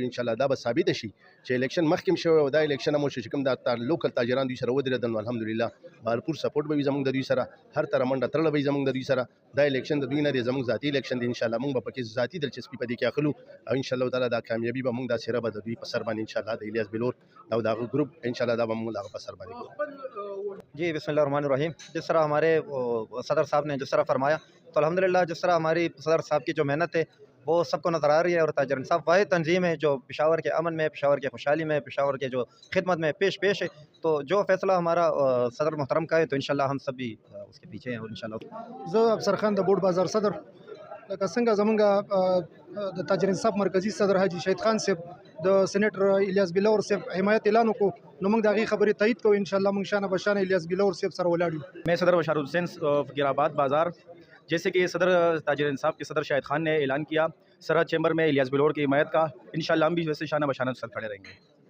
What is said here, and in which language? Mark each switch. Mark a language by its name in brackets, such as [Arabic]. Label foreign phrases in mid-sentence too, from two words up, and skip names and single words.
[Arabic] ان شاء الله [Pashto] دا به ثابته شي چې الیکشن مخکې شوی او دا الیکشن هم وشو چې کوم دا لوکل تاجران دوی سره ودرېدل نو الحمدلله بهرپور سپورټ به وي زموږ د دوی سره، هر طرح منډه تړله به وي زموږ د دوی سره. دا الیکشن د دوی نه دی، زموږ ذاتي الیکشن دی. [Arabic] ان شاء الله [Pashto] موږ به پکې ذاتي دلچسپي په دې کې اخلو او [Arabic] ان شاء الله تعالی [Pashto] دا کامیابي به موږ دا سره به د دوی په سر باندې [Arabic] ان شاء الله [Pashto] د الیاس بلور او دا ګروپ [Arabic] ان شاء الله [Pashto] دا به موږ هغه په سر باندې کوو. [Urdu] جی بسم اللہ الرحمن الرحیم۔ جس طرح ہمارے صدر صاحب نے جس طرح فرمایا تو الحمدللہ جس طرح ہماری صدر صاحب کی جو محنت ہے وہ سب کو نظر آ رہی ہے اور تاجر انصاف واحد تنظیم ہے جو پشاور کے امن میں، پشاور کے خوشحالی میں، پشاور کے جو خدمت میں پیش ہے. تو جو فیصلہ ہمارا صدر محترم کا ہے تو انشاءاللہ ہم سب بھی اس کے پیچھے ہیں اور انشاءاللہ. [Pashto] زه افسر خان د بوټ بازار صدر لکه څنګه زمونږ د تاجر انصاف مرکزی صدر حاجي شهید خان صاحب د سینیټر الیاس بلور صاحب حمایت اعلان وکړو نو موږ د هغې خبرې تایید کوو. انشاءالله موږ شانه بشانه الیاس بلور صاحب سره ولاړ یو. [Urdu] میں صدر بشار حسین فقیرآباد بازار۔ جیسے کہ صدر تاجر انصاف کے صدر شاہد خان نے اعلان کیا سرحد چیمبر میں الیاس بلور کی حمایت کا، انشاءاللہ ہم بھی ویسے شانہ بشانہ ساتھ کھڑے رہیں گے.